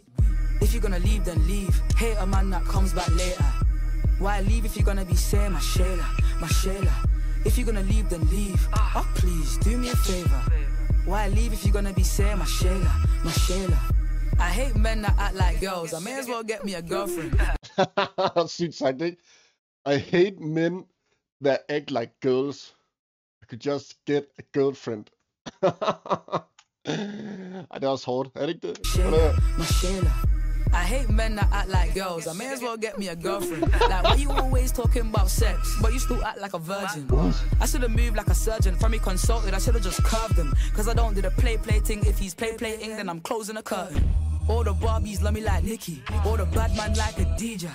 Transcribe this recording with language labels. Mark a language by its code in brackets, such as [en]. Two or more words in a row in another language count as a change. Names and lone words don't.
[en] If you're gonna leave, then leave. Hate a man that comes back later. Why leave if you're gonna be saying Margiela? If you're gonna leave, then leave. Oh, please, do me a favor. Why leave if you're gonna be saying Margiela? I hate men that act like girls. I may as well get me a girlfriend. [da] Sygt sagt, ikke? [en] I hate men that act like girls. I could just get a girlfriend. [da] Ej, det er også hårdt. Er det ikke det? [en] Margiela. I hate men that act like girls. I may as well get me a girlfriend. Like, why you always talking about sex, but you still act like a virgin? I should've moved like a surgeon. From me consulted, I should've just curved him. Cause I don't do the play thing. If he's playing, then I'm closing the curtain. All the Barbies love me like Nicki. All the bad man like a DJ.